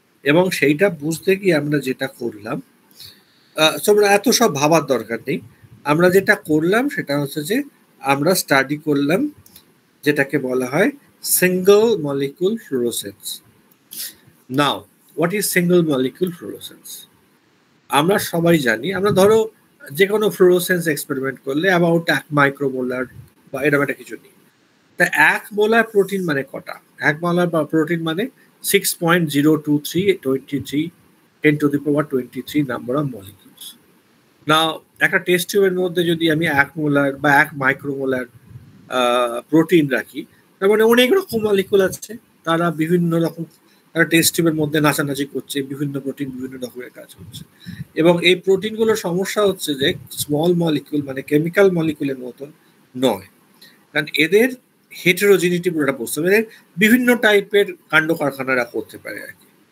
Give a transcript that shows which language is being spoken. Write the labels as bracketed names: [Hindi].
[Bangla] এবং সেইটা বুঝতে গিয়ে আমরা যেটা করলাম, তোমরা এত সব ভাবার দরকার নেই, আমরা যেটা করলাম সেটা হচ্ছে যে আমরা স্টাডি করলাম যেটাকে বলা হয় single molecule fluorescence. [English] Now what is single molecule fluorescence? [Bangla] আমরা সবাই জানি, আমরা ধরো যে কোনো ফ্লোরোসেন্স এক্সপেরিমেন্ট করলে অ্যাবাউট 1 মাইক্রোমোলার বা এরকম একটা কিছু নেই। তা 1 মোলার প্রোটিন মানে কটা? [English] 1 [Bangla] মোলার প্রোটিন মানে [English] 6.023 10 to the power 23 number of molecules. Now [Bangla] একটা টেস্ট টিউবের মধ্যে যদি আমি 1 মোলার বা 1 মাইক্রোমোলার প্রোটিন রাখি, তার মানে অনেক রকম মলিকুল আছে, তারা বিভিন্ন রকম টেস্ট টিউবের মধ্যে নাচানাচি করছে, বিভিন্ন প্রোটিন বিভিন্ন রকমের কাজ করছে। এবং এই প্রোটিনগুলোর সমস্যা হচ্ছে যে স্মল মলিকুল মানে কেমিক্যাল মলিকুলের মতন নয়, কারণ এদের হেটেরোজিনিটি পুরোটা বুঝতে হবে, বিভিন্ন টাইপের কাণ্ড কারখানারা করতে পারে আর কি।